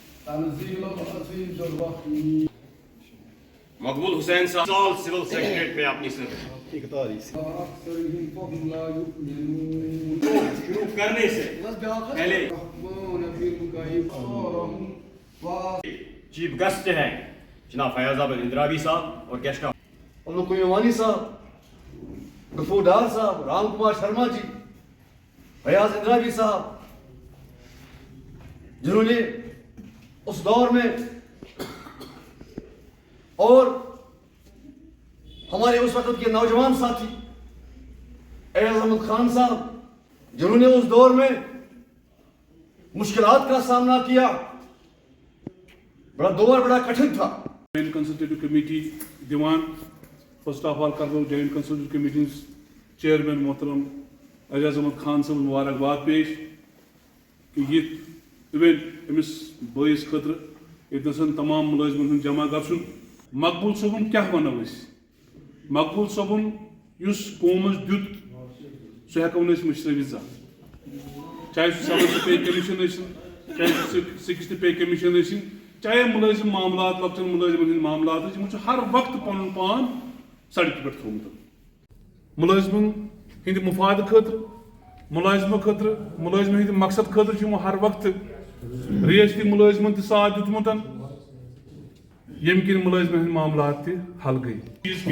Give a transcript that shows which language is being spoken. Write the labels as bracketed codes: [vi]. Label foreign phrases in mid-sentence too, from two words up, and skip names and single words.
[ur] مقبول حسین صاحب سال سول سیکریٹریٹ میں اپنی شروع کرنے سے پہلے چیف گیسٹ ہیں جناب فیاض احمد اندرابی صاحب اور گیسٹ کویوانی صاحب، غفور ڈار صاحب، رام کمار شرما جی، فیاض اندرابی صاحب، جنہوں نے اس دور میں اور ہمارے اس وقت کے نوجوان ساتھی ایاز احمد خان صاحب، جنہوں نے اس دور میں مشکلات کا سامنا کیا، دور بڑا کٹھن تھا۔ [en] Joint Consultative Committee Dewan first of all [ur] کرو [en] Joint Consultative Committee chairman [ur] محترم ایاز احمد خان صاحب مبارکباد پیش کہ یہ ایونٹ [ks] امس بٲیِس خٲطرٕ ییٚتنَس تمام مُلٲزمن ہُنٛد جمع گژھُن۔ مقبول صٲبُن کیٛاہ وَنو أسۍ؟ مقبول صٲبُن یُس قومس دیُت سُہ ہٮ۪کو نہٕ أسۍ مٔشرٲوِتھ زانٛہہ، چاہے سُہ 7th [en] pay commission [ks] ٲسِن، چاہے سُہ 6th [en] pay commission [ks] ٲسِن، چاہے مُلٲزم معاملات لۄکچن مُلٲزمن ہٕنٛدۍ معاملات یِمو چھُ ہر وقتہٕ پنُن پان سڑکہِ پٮ۪ٹھ تھوٚومُت مُلٲزمن ہٕنٛدِ مفادٕ خٲطرٕ، مُلٲزمہٕ خٲطرٕ، مُلٲزمن ہٕنٛدِ مقصد خٲطرٕ چھُ یِمو ہر وقتہٕ ریاستی مُلٲزمن تہِ ساتھ دیُتمُت ییٚمہِ کِنۍ مُلٲزمن ہٕنٛدۍ معاملات تہِ حل گٔیہِ۔